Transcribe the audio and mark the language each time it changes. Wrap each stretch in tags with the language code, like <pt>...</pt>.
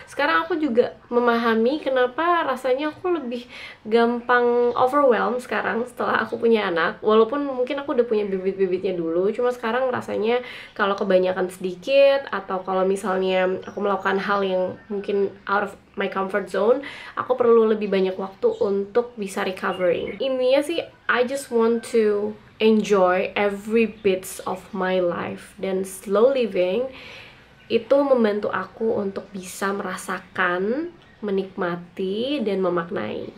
<id>Sekarang aku juga memahami kenapa rasanya aku lebih gampang overwhelmed sekarang setelah aku punya anak. Walaupun mungkin aku udah punya bibit-bibitnya dulu, cuma sekarang rasanya kalau kebanyakan sedikit atau kalau misalnya aku melakukan hal yang mungkin</id> <en>out of my comfort zone,</en> <id>aku perlu lebih banyak waktu untuk bisa recovering. Intinya sih,</id> <en>I just want to enjoy every bits of my life.</en> <id>Dan slow living itu membantu aku untuk bisa merasakan, menikmati, dan memaknai.</id>